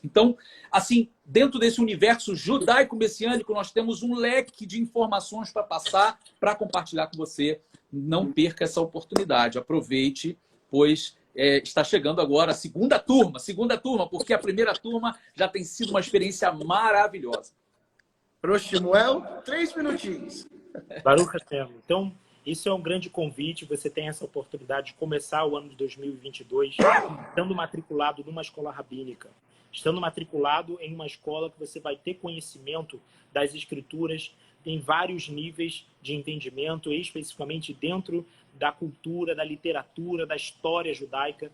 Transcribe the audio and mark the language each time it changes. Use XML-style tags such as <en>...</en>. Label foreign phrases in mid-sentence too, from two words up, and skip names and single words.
<pt>Então, assim, dentro desse universo judaico-messiânico, nós temos um leque de informações para passar, para compartilhar com você. Não perca essa oportunidade, aproveite, pois está chegando agora a segunda turma, porque a primeira turma já tem sido uma experiência maravilhosa. Rosh Shmuel, 3 minutinhos.</pt> <he>ברוך השם.</he> <pt>Então, isso é um grande convite. Você tem essa oportunidade de começar o ano de 2022 estando matriculado numa escola rabínica, estando matriculado em uma escola que você vai ter conhecimento das escrituras em vários níveis de entendimento, especificamente dentro da cultura, da literatura, da história judaica.</pt>